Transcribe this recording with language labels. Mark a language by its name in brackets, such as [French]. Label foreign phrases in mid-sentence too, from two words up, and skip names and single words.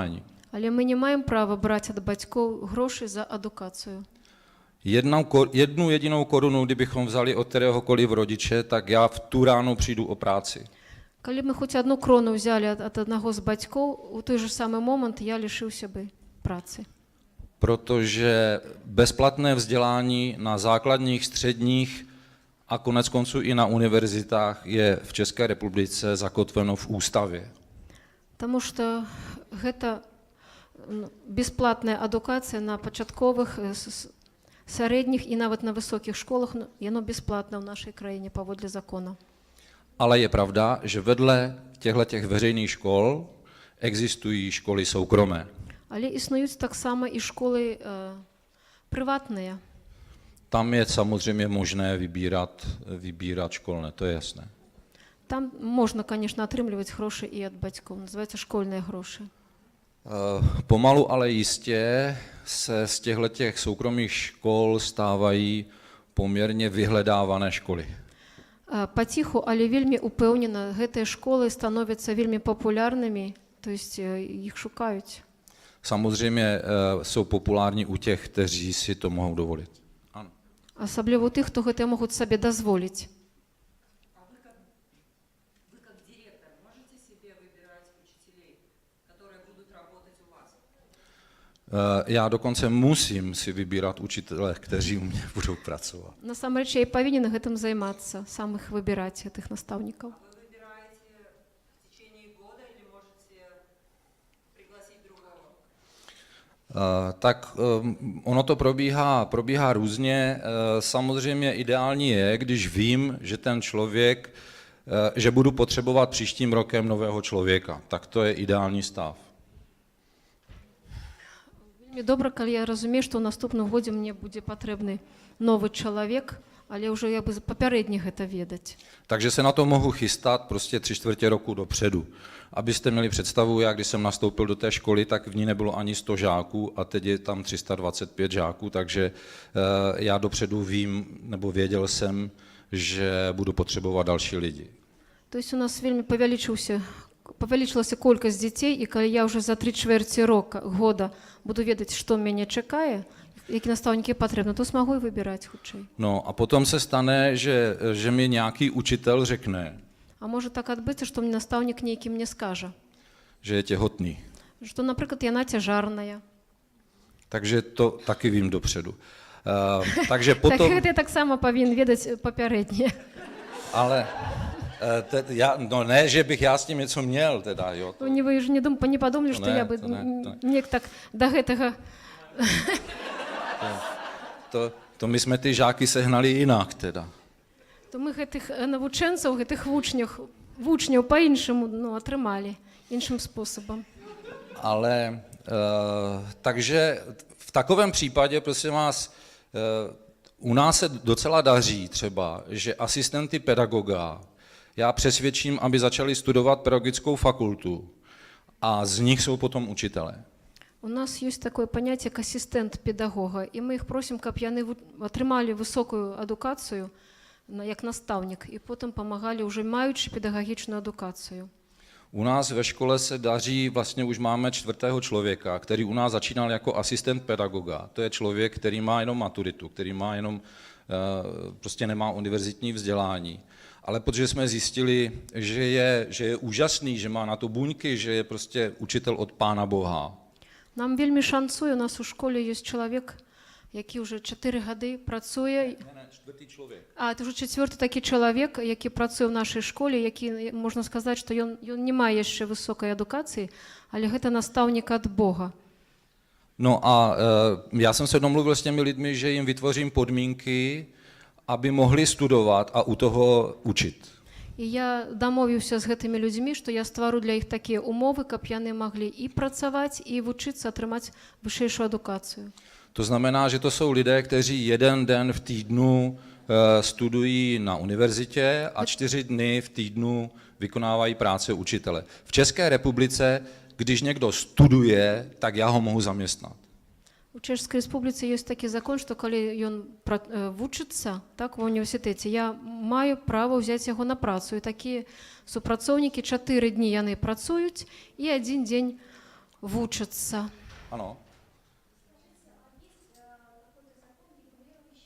[Ukrainian] Але ми не маємо права брати від батьків гроші за едукацію. [Czech] Jednu jedinou korunu, kdybychom vzali od kteréhokoliv rodiče, tak já v tu ráno přijdu o práci. [Belarusian] Калі мы хоць одну крону взяли от одного з бацькоў, у [Russian] той же самый момент [Belarusian] я лишыўся бы працы. [Czech] Protože bezplatné vzdělání na základních, středních a konec konců i na univerzitách je v České republice zakotveno v ústavě. [Belarusian] Таму што гэта бесплатная адукацыя на пачатковых, сярэдніх і нават на высокіх школах, яно бесплатна ў нашай краіне паводле закона. [Czech] Ale je pravda, že vedle těchto veřejných škol existují školy soukromé. [Belarusian] Але існуюць таксама і школы прыватныя. [Czech] Tam je samozřejmě možné vybírat školné, to je jasné. [Belarusian] Там можна, конечно, атрымліваць грошы і ад бацькоў, называецца школьныя грошы. [Czech] Pomalu, ale jistě se z těchto soukromých škol stávají poměrně vyhledávané školy. [Belarusian] Паціху, але вельмі упэўнена, гэтыя школы становяцца вельмі папулярнымі, [Russian] то есть [Belarusian] іх шукаюць. [Czech] Samozřejmě jsou populární u těch, kteří si to mohou dovolit. Ano. [Belarusian] Асабліва ў тых, хто гэта могуць сабе дазволіць. [Russian] Вы как директор можете себе выбирать учителей, которые будут работать у вас? [Czech] Já dokonce musím si vybírat učitele, kteří u mě budou pracovat. [Belarusian] Насамрэч, я і павінен гэтым займацца, сам іх выбіраць, гэтых настаўнікаў. [Russian] Вы выбираете в течение года или можете пригласить другого? [Czech] Tak ono to probíhá různě. Samozřejmě ideální je, když vím, že ten člověk, že budu potřebovat příštím rokem nového člověka. Tak to je ideální stav. [Belarusian] Вельмі добра, калі я разумею, што ў наступным годзе мне будзе патрэбны новы чалавек, але ўжо як бы папярэдне гэта ведаць. [Czech] Takže se na to mohu chystat prostě 3/4 roku dopředu. Abyste měli představu, já když jsem nastoupil do té školy, tak v ní nebylo ani 100 žáků a teď je tam 325 žáků, takže já dopředu vím, nebo věděl jsem, že budu potřebovat další lidi. [Russian] То есть [Belarusian] у нас вельмі павялічылася колькасць дзяцей, і калі я ўжо за 3/4 года буду ведаць, што мяне чакае, які настаўнікі патрэбны, то смогу і выбіраць хутчэй. [Czech] No a potom se stane, že mi nějaký učitel řekne, [Belarusian] А можа так адбыцца, што мне настаўнік нейкі мне скажа, [Czech] že je těhotný. [Belarusian] што, напрыклад, яна цяжарная. [Czech] Takže to taky vím dopředu. Takže [Belarusian] Так [Czech] potom, [Belarusian] гэта я таксама павінен ведаць папярэдне. [Czech] ale no ne, že bych já s tím něco měl, teda, jo. [Belarusian] Ну, вы ж не падумалі, што не, я бы то не. неяк так да гэтага. [Czech] To my jsme ty žáky sehnali jinak, teda. [Belarusian] То мы гэтых навучэнцаў, гэтых вучняў па-іншаму атрымалі, іншым спосабам. [Czech] Ale takže v takovém případě, prosím vás, u nás se docela daří třeba, že asistenty pedagoga já přesvědčím, aby začali studovat pedagogickou fakultu a z nich jsou potom učitelé. [Belarusian] У нас ёсць такое паняцце як асістэнт педагога, і мы іх просім, каб яны атрымалі высокую адукацыю як настаўнік і потым памагалі ўжо маючы педагагічную адукацыю. [Czech] U nás ve škole se daří, vlastně už máme 4. člověka, který u nás začínal jako asistent pedagoga. To je člověk, který má jenom maturitu, který má jenom, prostě nemá univerzitní vzdělání. Ale protože jsme zjistili, že je úžasný, že má na to buňky, že je prostě učitel od Pána Boha. [Belarusian] Нам вельмі шанцуе, у нас у школе ёсць чалавек, які ўжо 4 гады працуе. [Czech] Čtvrtý člověk. [Belarusian] Это ўжо 4-ты такі чалавек, які працуе ў нашай школе, які, можна сказаць, што ён не мае яшчэ высокай адукацыі, але гэта настаўнік ад Бога. [Czech] No a já jsem se domluvil s těmi lidmi, že jim vytvořím podmínky, aby mohli studovat a u toho učit. [Belarusian] І я дамовіўся з гэтымі людзьмі, што я ствару для іх такія умовы, каб яны маглі і працаваць, і вучыцца, атрымаць вышэйшую адукацыю. [Czech] To znamená, že to jsou lidé, kteří jeden den v týdnu studují na univerzitě a 4 dny v týdnu vykonávají práce učitele. V České republice, když někdo studuje, tak já ho mohu zaměstnat. [Belarusian] У Чэшскай рэспубліцы ёсць такі закон, што калі ён вучыцца так ва універсітэце, я маю права ўзяць яго на працу. І такія супрацоўнікі 4 дні яны працуюць і 1 дзень вучацца. [Czech] Ano.